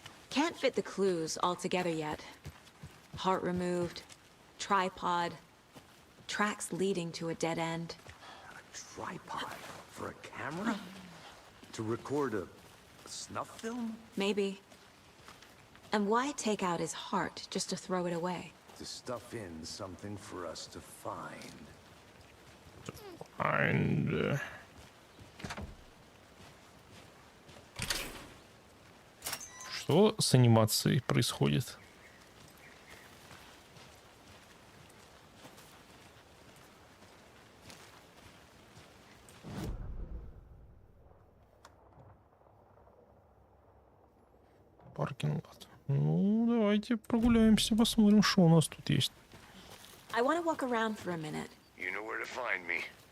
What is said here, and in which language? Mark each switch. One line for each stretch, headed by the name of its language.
English: Can't fit the clues all together yet. Heart removed, tripod, tracks leading to a dead end. A tripod for a camera? To record a snuff film? Maybe. And why take out his heart just to throw it away? To stuff in something for us to find. And
Russian: что с анимацией происходит? Паркинг лот. Ну, давайте прогуляемся, посмотрим, что у нас тут есть.
English: I want to walk around for a minute. You know where to find me.